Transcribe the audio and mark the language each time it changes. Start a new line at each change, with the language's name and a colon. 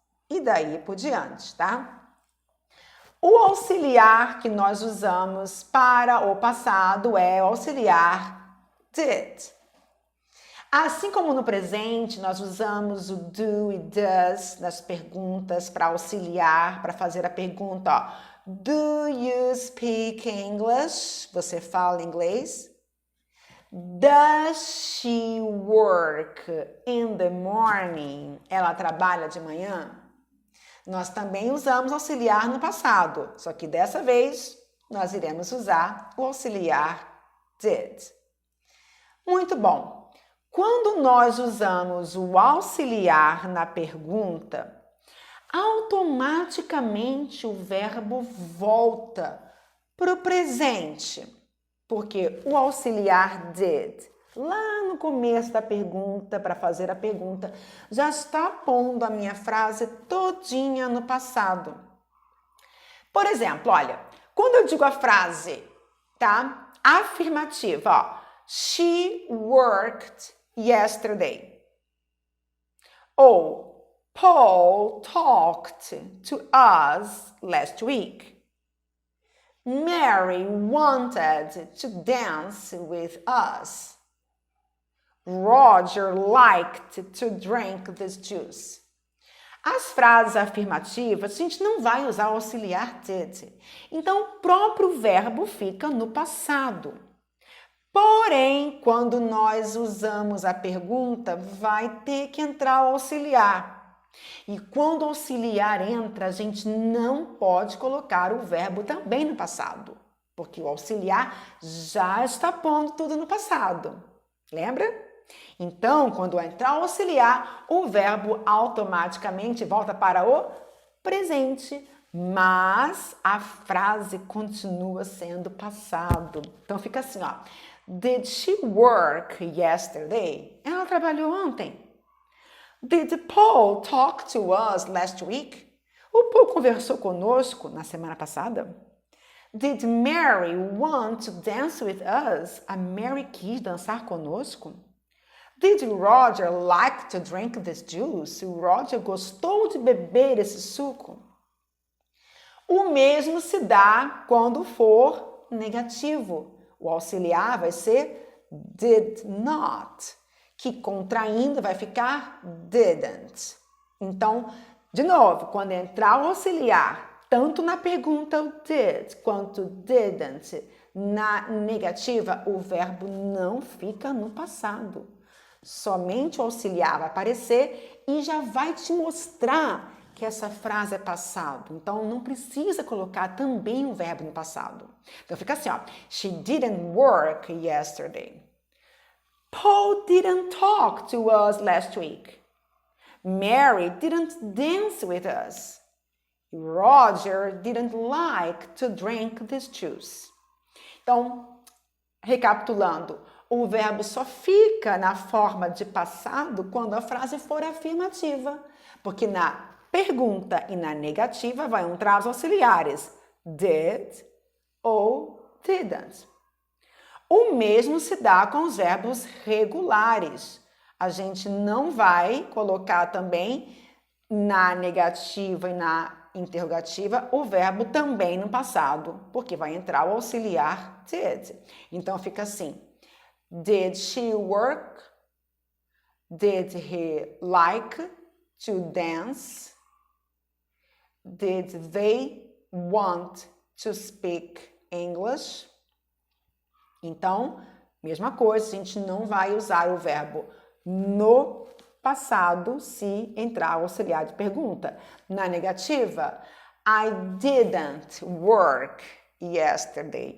Portuguese: E daí por diante, tá? O auxiliar que nós usamos para o passado é o auxiliar did. Assim como no presente, nós usamos o do e does nas perguntas para auxiliar, para fazer a pergunta, ó,
English: do you speak English?
Portuguese: Você fala inglês?
English: Does she work in the morning?
Portuguese: Ela trabalha de manhã? Nós também usamos auxiliar no passado, só que dessa vez nós iremos usar o auxiliar did. Muito bom. Quando nós usamos o auxiliar na pergunta, automaticamente o verbo volta para o presente, porque o auxiliar did, lá no começo da pergunta, para fazer a pergunta, já está pondo a minha frase todinha no passado. Por exemplo, olha, quando eu digo a frase, tá? Afirmativa, ó,
English: she worked yesterday. Ou Paul talked to us last week. Mary wanted to dance with us. Roger liked to drink this juice.
Portuguese: As frases afirmativas, a gente não vai usar o auxiliar did. Então, o próprio verbo fica no passado. Porém, quando nós usamos a pergunta, vai ter que entrar o auxiliar. E quando o auxiliar entra, a gente não pode colocar o verbo também no passado, porque o auxiliar já está pondo tudo no passado. Lembra? Então, quando entrar o auxiliar, o verbo automaticamente volta para o presente, mas a frase continua sendo passado. Então, fica assim, ó.
English: Did she work yesterday?
Portuguese: Ela trabalhou ontem.
English: Did Paul talk to us last week?
Portuguese: O Paul conversou conosco na semana passada.
English: Did Mary want to dance with us?
Portuguese: A Mary quis dançar conosco.
English: Did Roger like to drink this juice?
Portuguese: O Roger gostou de beber esse suco. O mesmo se dá quando for negativo. O auxiliar vai ser did not, que contraindo vai ficar didn't. Então, de novo, quando entrar o auxiliar tanto na pergunta o did quanto didn't, na negativa, o verbo não fica no passado. Somente o auxiliar vai aparecer e já vai te mostrar que essa frase é passado. Então, não precisa colocar também o verbo no passado. Então, fica assim, ó.
English: She didn't work yesterday. Paul didn't talk to us last week. Mary didn't dance with us. Roger didn't like to drink this juice.
Portuguese: Então, recapitulando, o verbo só fica na forma de passado quando a frase for afirmativa, porque na pergunta e na negativa vai entrar os auxiliares did ou didn't. O mesmo se dá com os verbos regulares. A gente não vai colocar também na negativa e na interrogativa o verbo também no passado, porque vai entrar o auxiliar did. Então fica assim:
English: did she work? Did he like to dance? Did they want to speak English?
Portuguese: Então, mesma coisa, a gente não vai usar o verbo no passado se entrar o auxiliar de pergunta. Na negativa,
English: I didn't work yesterday.